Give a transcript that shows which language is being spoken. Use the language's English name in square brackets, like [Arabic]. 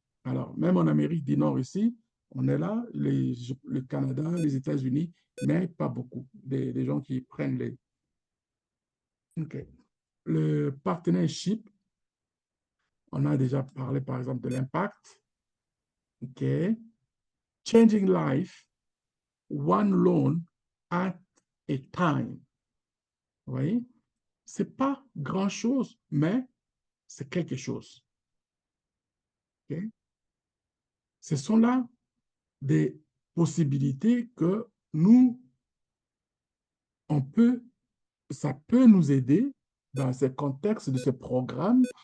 [French] Alors, même en Amérique du Nord ici, on est là, le Canada, les États-Unis, mais pas beaucoup des gens qui prennent les... OK. Le partnership, on a déjà parlé par exemple de l'impact. OK. [English] Changing life, one loan at a time. [French] Vous voyez? Ce n'est pas grand-chose, mais c'est quelque chose. Okay? Ce sont là des possibilités que nous, on peut, ça peut nous aider dans ce contexte de ce programme.